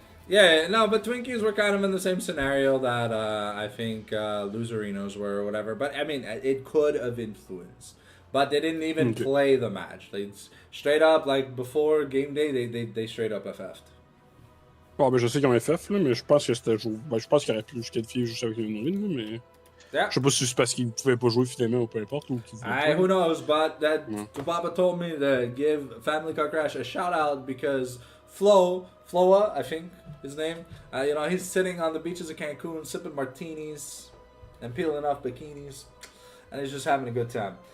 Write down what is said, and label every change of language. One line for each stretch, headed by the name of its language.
English: Yeah, no, but Twinkies were kind of in the same scenario that I think Loserinos were or whatever. But, I mean, it could have influenced. But they didn't even play the match. They straight up, like, before game day, they straight up FF'd.
French: Bon, ben, je sais qu'ils ont FF, là, mais je pense que c'était. Ben, je pense qu'il aurait pu se qualifier juste avec une win, mais.
English: Yeah.
French: Je sais pas si c'est parce qu'ils pouvaient pas jouer finalement ou peu importe. Ou
English: who knows, but Tubaba told me to give Family Car Crash a shout out because Floa, I think his name, he's sitting on the beaches of Cancun sipping martinis and peeling off bikinis, and he's just having a good time.